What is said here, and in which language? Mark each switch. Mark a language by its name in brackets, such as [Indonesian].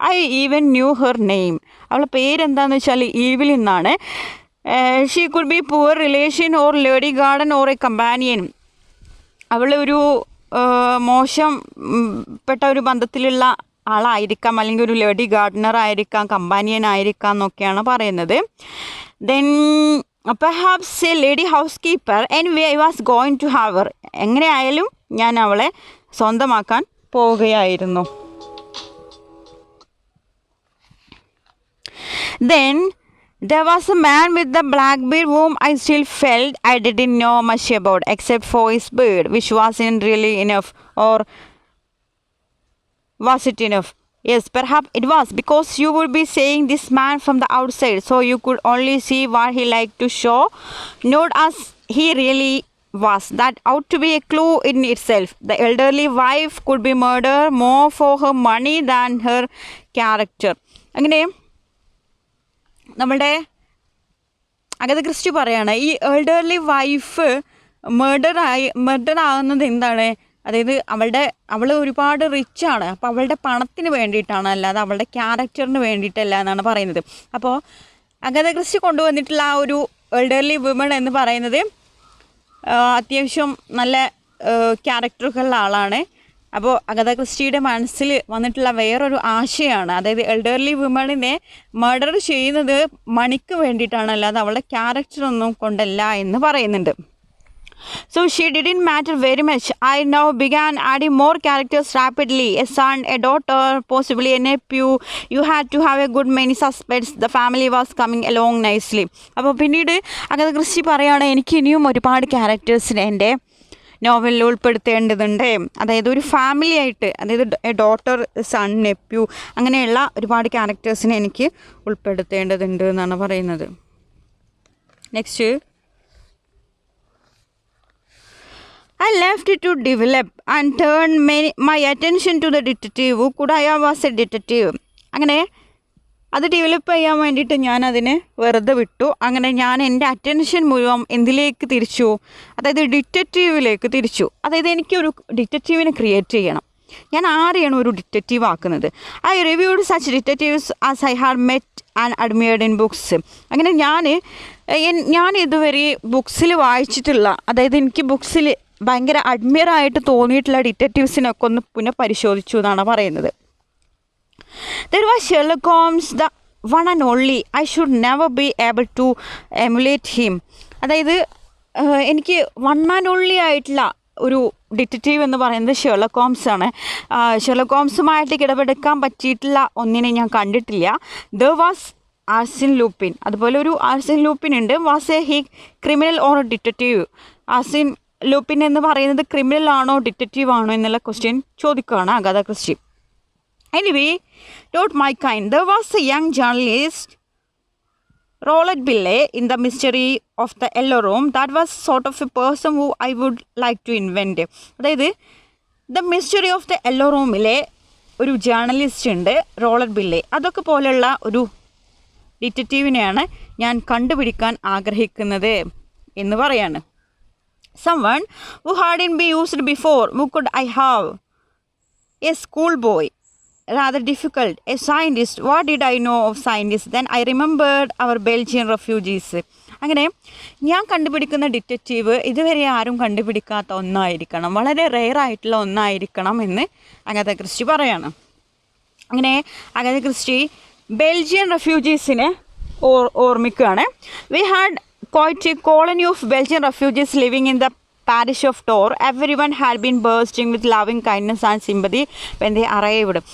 [English] I even knew her name. [Malayalam] അവളുടെ പേരെന്താണെന്ന് വെച്ചാൽ ഈവിൽ നിന്നാണ്. [English] She could be poor relation or lady garden or a companion. [Malayalam] അവളൊരു മോശം പെട്ട ഒരു ബന്ധത്തിലുള്ള ആളായിരിക്കാം, അല്ലെങ്കിൽ ഒരു ലേഡി ഗാർഡനർ ആയിരിക്കാം, കമ്പാനിയൻ ആയിരിക്കാം എന്നൊക്കെയാണ് പറയുന്നത്. [English] Then perhaps a lady housekeeper. Anyway, I was going to have her. [Malayalam] എങ്ങനെയായാലും ഞാൻ അവളെ സ്വന്തമാക്കാൻ പോവുകയായിരുന്നു. [English] Then there was a man with the black beard whom I still felt I didn't know much about except for his beard, which wasn't really enough. Or was it enough? Yes, perhaps it was, because you would be seeing this man from the outside, so you could only see what he liked to show, not as he really was. That ought to be a clue in itself. The elderly wife could be murdered more for her money than her character. [Malayalam] അങ്ങനെ നമ്മുടെ Agatha Christy പറയാണ്, ഈ elderly wife murder ആകുന്നത് എന്താണ്? അതായത് അവൾ ഒരുപാട് റിച്ചാണ്, അപ്പോൾ അവളുടെ പണത്തിന് വേണ്ടിയിട്ടാണ്, അല്ലാതെ അവളുടെ ക്യാരക്ടറിന് വേണ്ടിയിട്ടല്ല എന്നാണ് പറയുന്നത്. അപ്പോൾ അഗത ക്രിസ്റ്റി കൊണ്ടുവന്നിട്ടുള്ള ആ ഒരു എൽഡർലി വുമൺ എന്ന് പറയുന്നത് അത്യാവശ്യം നല്ല ക്യാരക്ടറുകളുള്ള ആളാണ്. അപ്പോൾ അഗത ക്രിസ്റ്റിയുടെ മനസ്സിൽ വന്നിട്ടുള്ള വേറൊരു ആശയമാണ്, അതായത് എൽഡർലി വുമണിനെ മർഡർ ചെയ്യുന്നത് മണിക്ക് വേണ്ടിയിട്ടാണ്, അല്ലാതെ അവളുടെ ക്യാരക്ടറൊന്നും കൊണ്ടല്ല എന്ന് പറയുന്നുണ്ട്. [English] So she didn't matter very much. I now began adding more characters rapidly. A son, a daughter, possibly a nephew. You had to have a good many suspects. The family was coming along nicely. [Malayalam] അപ്പോൾ പിന്നീട് Agatha Christy പറയുകയാണ്, എനിക്ക് ഇനിയും ഒരുപാട് ക്യാരക്ടേഴ്സിനെ എൻ്റെ നോവലിൽ ഉൾപ്പെടുത്തേണ്ടതുണ്ട്. അതായത് ഒരു ഫാമിലി ആയിട്ട്, അതായത് ഡോട്ടർ, സൺ, നെപ്യൂ, അങ്ങനെയുള്ള ഒരുപാട് ക്യാരക്ടേഴ്സിനെ എനിക്ക് ഉൾപ്പെടുത്തേണ്ടതുണ്ട് എന്നാണ് പറയുന്നത്. [English] Next, I left it to develop and turned my attention to the detective who could I was a detective. [Malayalam] അങ്ങനെ അത് ഡെവലപ്പ് ചെയ്യാൻ വേണ്ടിയിട്ട് ഞാൻ അതിനെ വെറുതെ വിട്ടു. അങ്ങനെ ഞാൻ എൻ്റെ അറ്റൻഷൻ മുഴുവൻ എന്തിലേക്ക് തിരിച്ചു? അതായത് ഡിറ്റക്റ്റീവിലേക്ക് തിരിച്ചു. അതായത് എനിക്കൊരു ഡിറ്റക്റ്റീവിനെ ക്രിയേറ്റ് ചെയ്യണം. ഞാൻ ആരെയാണ് ഒരു ഡിറ്റക്റ്റീവ് ആക്കുന്നത്? [English] I reviewed such detectives as I had met and admired in books. [Malayalam] അങ്ങനെ ഞാൻ ഇതുവരെ ബുക്സിൽ വായിച്ചിട്ടുള്ള, അതായത് എനിക്ക് ബുക്സിൽ ഭയങ്കര അഡ്മിയറായിട്ട് തോന്നിയിട്ടുള്ള ഡിറ്റക്റ്റീവ്സിനൊക്കെ ഒന്ന് പുനഃപരിശോധിച്ചു എന്നാണ് പറയുന്നത്. [English] There was Sherlock Holmes, the one and only. I should never be able to emulate him. [Malayalam] അതായത് എനിക്ക് വൺ ആൻഡ് ഓൺലി ആയിട്ടുള്ള ഒരു ഡിറ്റക്റ്റീവ് എന്ന് പറയുന്നത് ഷെർലക് ഹോംസ് ആണ്. ഷെർലക് ഹോംസുമായിട്ട് ഇടപെടുക്കാൻ പറ്റിയിട്ടുള്ള ഒന്നിനെ ഞാൻ കണ്ടിട്ടില്ല. [English] There was Arsene Lupin. [Malayalam] അതുപോലെ ഒരു ആർസിൻ ലൂപ്പിൻ ഉണ്ട്. [English] Was a he criminal or detective? [Malayalam] ആർസിൻ Lupin എന്ന് പറയുന്നത് ക്രിമിനൽ ആണോ ഡിറ്റക്റ്റീവ് ആണോ എന്നുള്ള ക്വസ്റ്റ്യൻ ചോദിക്കുകയാണ് അഗാഥ Christy. [English] Anyway, not my kind. There was a young journalist, Roland Billey, in The Mystery of the Yellow Room. That was sort of a person who I would like to invent. [Malayalam] അതായത് [English] The Mystery of the Yellow Roomലെ [Malayalam] ഒരു journalist ഉണ്ട് റോളറ്റ് ബില്ലെ. അതൊക്കെ പോലെയുള്ള ഒരു ഡിറ്റക്റ്റീവിനെയാണ് ഞാൻ കണ്ടുപിടിക്കാൻ ആഗ്രഹിക്കുന്നത് എന്ന് പറയാണ്. [English] Someone who hadn't been used before. Who could I have? A schoolboy. Rather difficult. A scientist. What did I know of scientists? Then I remembered our Belgian refugees. [Malayalam] അങ്ങനെ ഞാൻ കണ്ടുപിടിക്കുന്ന ഡിറ്റക്റ്റീവ് ഇതുവരെ ആരും കണ്ടുപിടിക്കാത്ത ഒന്നായിരിക്കണം, വളരെ റെയർ ആയിട്ടുള്ള ഒന്നായിരിക്കണം എന്ന് അഗാഥ ക്രിസ്റ്റി പറയാണ്. അങ്ങനെ അഗാഥ Christy Belgian റെഫ്യൂജീസിനെ ഓർമ്മിക്കുകയാണ്. [English] We had quite a colony of Belgian refugees living in the parish of Tor. Everyone had been bursting with loving kindness and sympathy when they arrived.